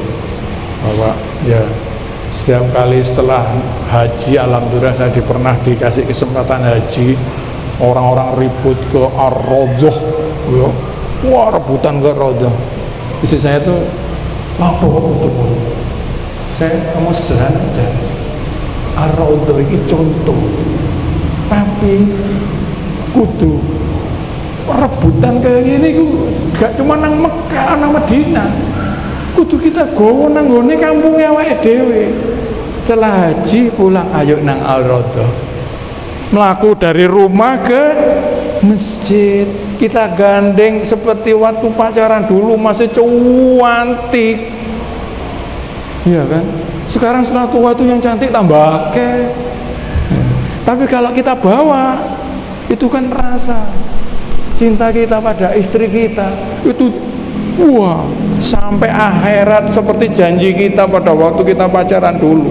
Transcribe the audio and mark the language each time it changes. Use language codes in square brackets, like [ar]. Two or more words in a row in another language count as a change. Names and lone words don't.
[id] Bahwa ya setiap kali setelah haji, alhamdulillah saya pernah dikasih kesempatan haji, orang-orang ribut ke Ar-Raudhah, ya. Wah, rebutan ke Raudhah. Istri saya tuh apa untuk saya kamu sederhana aja. Ar-Raudhah ini contoh, tapi kudu rebutan kayak gini gak cuma nang Mekah, nang Madinah. [jv] Kudu kita gowo nang gone kampungnya awake dhewe. [id] Setelah haji pulang, ayo nang Ar-Raudhah. Melaku dari rumah ke masjid. Kita gandeng seperti waktu pacaran dulu, masih cantik. Iya kan? Sekarang setelah tua itu yang cantik tambah ke. Tapi kalau kita bawa, itu kan rasa cinta kita pada istri kita itu, wah, sampai akhirat seperti janji kita pada waktu kita pacaran dulu.